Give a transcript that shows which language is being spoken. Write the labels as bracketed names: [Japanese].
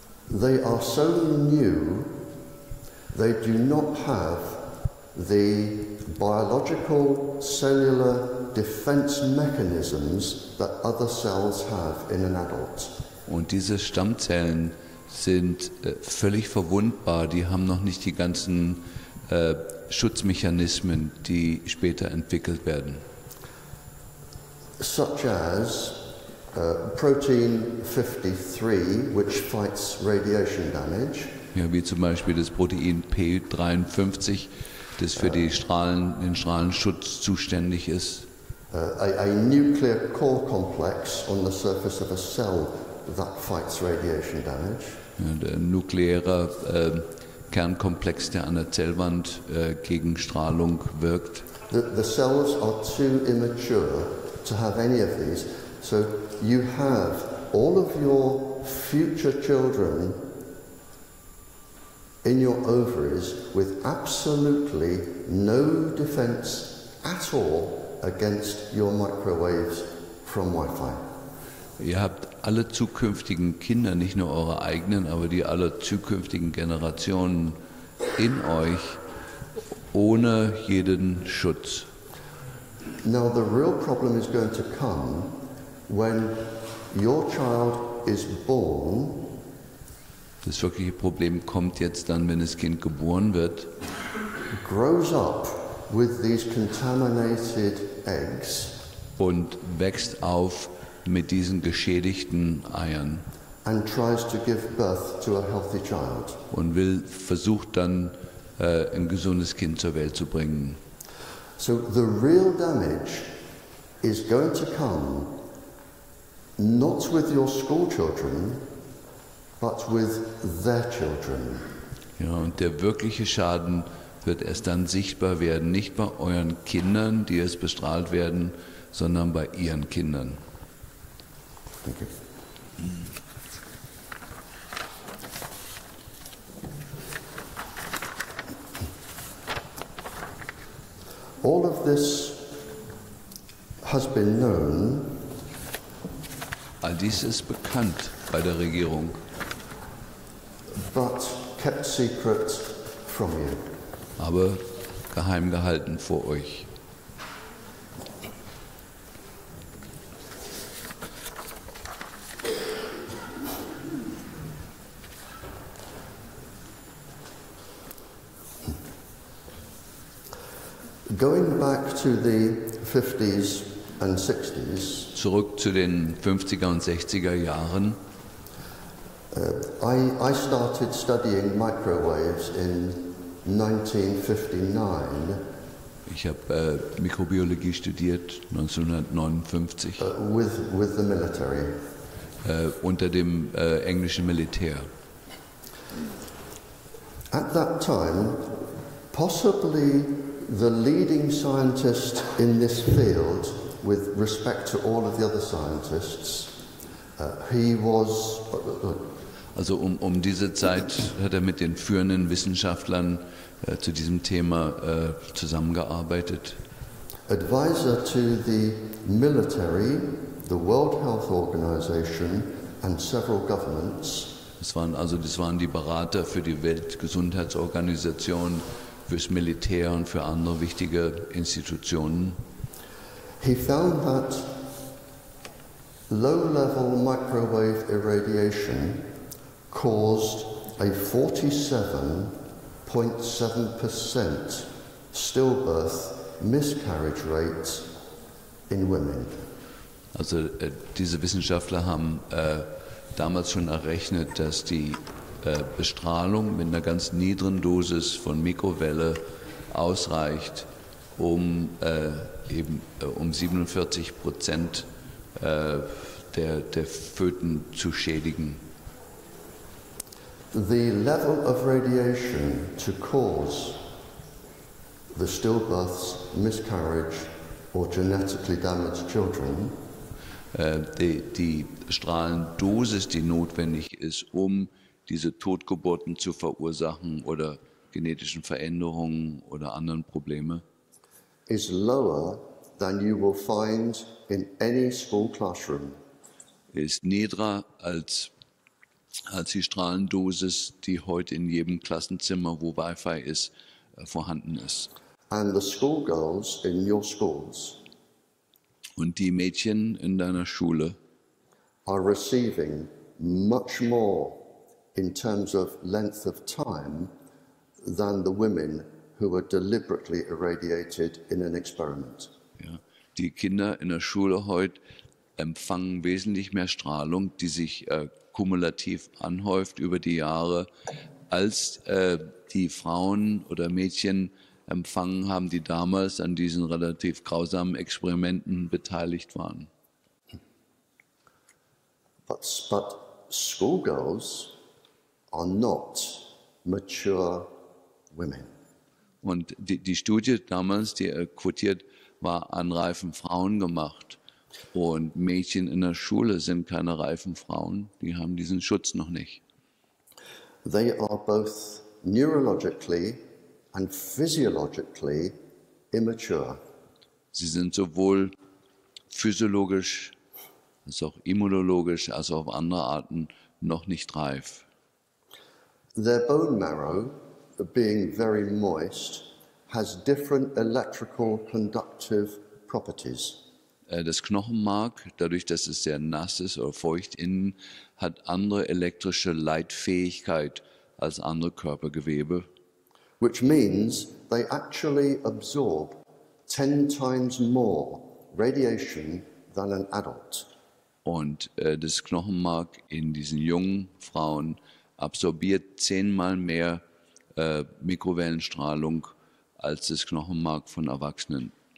[English] They are so new, they do not have the biological cellular defense mechanisms that other cells have in an adult. [German] Und diese Stammzellen sind völlig verwundbar, die haben noch nicht die ganzen Schutzmechanismen, die später entwickelt werden. [English] Such as protein 53, which fights radiation damage. [German] Ja, wie zum Beispiel das Protein P53, das für den Strahlenschutz zuständig ist. [English] A nuclear core complex on the surface of a cell that fights radiation damage. [German] Ja, der nukleare Kernkomplex, der an der Zellwand gegen Strahlung wirkt. [English] The cells are too immature to have any of these, so you have all of your future children in your ovaries with absolutely no defense at all against your microwaves from Wi-Fi. [German] Ihr habt alle zukünftigen Kinder, nicht nur eure eigenen, aber die aller zukünftigen Generationen in euch ohne jeden Schutz. [English] Now the real problem is going to come when your child is born. [German] Das wirkliche Problem kommt jetzt dann, wenn das Kind geboren wird, [English] grows up with these contaminated eggs [German] und wächst auf mit diesen geschädigten Eiern [English] and tries to give birth to a healthy child. [German] und versucht dann ein gesundes Kind zur Welt zu bringen. [English] So the real damage is going to come not with your school children, but with their children. [German] Ja, und der wirkliche Schaden wird erst dann sichtbar werden, nicht bei euren Kindern, die jetzt bestrahlt werden, sondern bei ihren Kindern. [English] Thank you. All of this has been known. [German] All dies ist bekannt bei der Regierung, [English] but kept secret from you. [German] aber geheim gehalten vor euch. [English] Going back to the 50s and 60s, [German] Zurück zu den 50er und 60er Jahren. [English] I started studying microwaves in 1959 [German] Ich habe Mikrobiologie studiert 1959 [English] with the military. [German] Unter dem englischen Militär. [English] At that time, possibly the leading scientist in this field, with respect to all of the other scientists, he was. [German] Also um diese Zeit hat er mit den führenden Wissenschaftlern zu diesem Thema zusammengearbeitet. [English] Advisor to the military, the World Health Organization and several governments. [German] Das waren die Berater für die Weltgesundheitsorganisation, fürs Militär und für andere wichtige Institutionen. [English] He found that low-level microwave irradiation caused a 47.7% stillbirth miscarriage rate in women. [German] Also diese Wissenschaftler haben damals schon errechnet, dass die Bestrahlung mit einer ganz niedrigen Dosis von Mikrowelle ausreicht, um 47% der Föten zu schädigen. [English] The level of radiation to cause the stillbirths, miscarriage or genetically damaged children [German] die Strahlendosis, die notwendig ist, um diese Totgeburten zu verursachen oder genetischen Veränderungen oder anderen Probleme, [English] is lower than you will find in any school classroom. [German] ist niedriger als die Strahlendosis, die heute in jedem Klassenzimmer, wo Wi-Fi ist, vorhanden ist. [English] And the schoolgirls in your schools [German] Und die Mädchen in deiner Schule [English] are receiving much more in terms of length of time than the women who were deliberately irradiated in an experiment. [German] Ja, die Kinder in der Schule heute empfangen wesentlich mehr Strahlung, die sich kumulativ anhäuft über die Jahre, als die Frauen oder Mädchen empfangen haben, die damals an diesen relativ grausamen Experimenten beteiligt waren. [English] But schoolgirls are not mature women. [German] Und die Studie damals, die quotiert, war an reifen Frauen gemacht. Und Mädchen in der Schule sind keine reifen Frauen, die haben diesen Schutz noch nicht. [English] They are both neurologically and physiologically immature. [German] Sie sind sowohl physiologisch ist auch immunologisch, also auf andere Arten noch nicht reif. [English] Their bone marrow, being very moist, has different electrical conductive properties. [German] Das Knochenmark, dadurch, dass es sehr nass ist oder feucht innen, hat andere elektrische Leitfähigkeit als andere Körpergewebe. [English] Which means they actually absorb 10 times more radiation than an adult. [German] Und das Knochenmark in diesen jungen Frauen absorbiert 10-mal mehr Mikrowellenstrahlung als das Knochenmark von Erwachsenen.